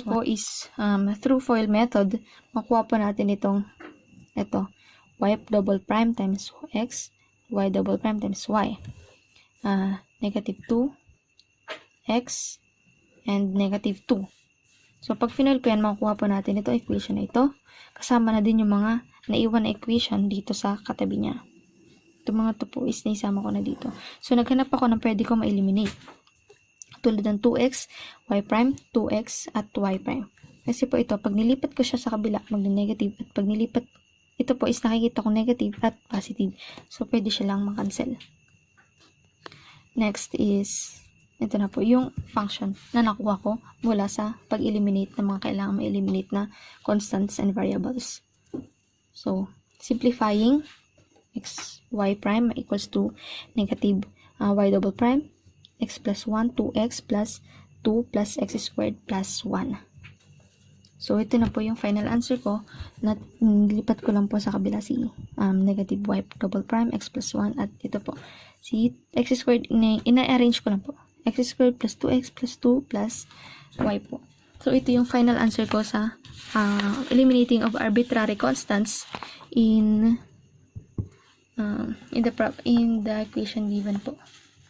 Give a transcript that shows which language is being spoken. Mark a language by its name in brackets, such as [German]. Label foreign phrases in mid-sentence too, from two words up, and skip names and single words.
[Filipino] Ito po [English] is through FOIL method, [Filipino] makuha po natin ito, [English] y double prime times x, y double prime times y. Negative 2 x and negative 2. So, [Filipino] pag final ko yan, makukuha po natin ito, equation na ito. Kasama na din yung mga naiwan na equation dito sa katabi niya. Itong mga to po is naisama ko na dito. So, naghanap ako ng pwede ko ma-eliminate. Tulad ng 2x, [English] y prime, [Filipino] 2x, at [English] y prime. [Filipino] Kasi po ito, pag nilipat ko siya sa kabila, mag-negative. At pag nilipat, ito po is nakikita ko negative at positive. So, pwede siya lang makancel. Next is, ito na po, yung function na nakuha ko mula sa pag-eliminate ng mga kailangan ma-eliminate na [English] constants and variables. So, simplifying, x, y prime equals to negative y double prime, x plus 1, 2x plus 2 plus x squared plus 1. [Filipino] So, ito na po yung final answer ko. Nilipat ko lang po sa kabila si [English] negative y double prime x plus 1 [Filipino] at ito po si [English] x squared, [Filipino] ina-arrange ko lang po. [English] X squared plus 2x plus 2 plus y po. So, [Filipino] ito yung [English] final answer [Filipino] ko sa [English] eliminating of arbitrary constants in the equation given po.